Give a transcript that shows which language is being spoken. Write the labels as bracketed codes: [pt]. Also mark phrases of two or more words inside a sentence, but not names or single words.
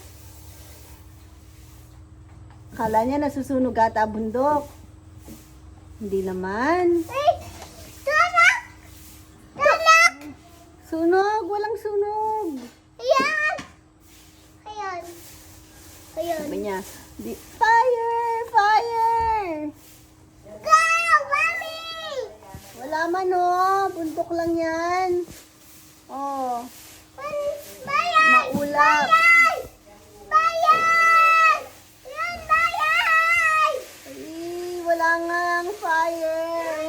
[tl] Kala niya nasusunog ata bundok. Hindi naman. Ay! Tanak! Tanak! Sunog! Walang sunog! Ayan! Ayan. Ayan. Sabi niya, [en] fire! Fire! [tl] Go! Mami! Wala man oh. Bundok lang yan. Oh. Bayan! Maulap. Bayan! Bayan! Yan, bayan! Ay, wala nga ang fire.